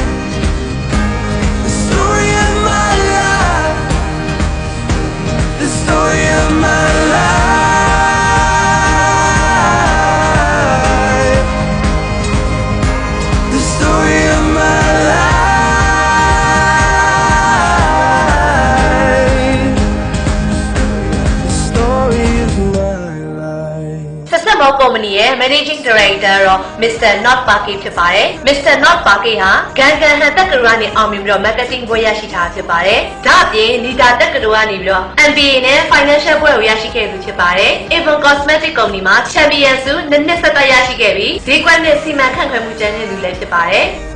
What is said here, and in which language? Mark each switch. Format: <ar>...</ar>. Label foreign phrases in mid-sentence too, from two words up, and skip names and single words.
<en>The story of my life, the story of my life, the story of my life, the story of my life.</en> <my>ဆက်ဆက်မောကုမ္ပဏီရဲ့</my> <en>Managing Director</en> <my>ရော Mr. Not Parky ဖြစ်ပါတယ်။ Mr. Not Parky ဟာဂန်ကန်ဟန်တက္ကသိုလ်ကနေအောင်မြင်ပြီးတော့ Marketing ဘွဲ့ရရှိထားဖြစ်ပါတယ်။ဒါ့အပြင်Nita တက္ကသိုလ်ကနေပြီးတော့ MBA နဲ့ Financial ဘွဲ့ကိုရရှိခဲ့သူဖြစ်ပါတယ်။ Avon Cosmetic Company မှာ Champion ဆုနှစ်ဆက်တိုက်ရရှိခဲ့ပြီးဈေးကွက်နဲ့စီမံခန့်ခွဲမှုကျန်းတဲ့သူလည်းဖြစ်ပါတယ်။</my>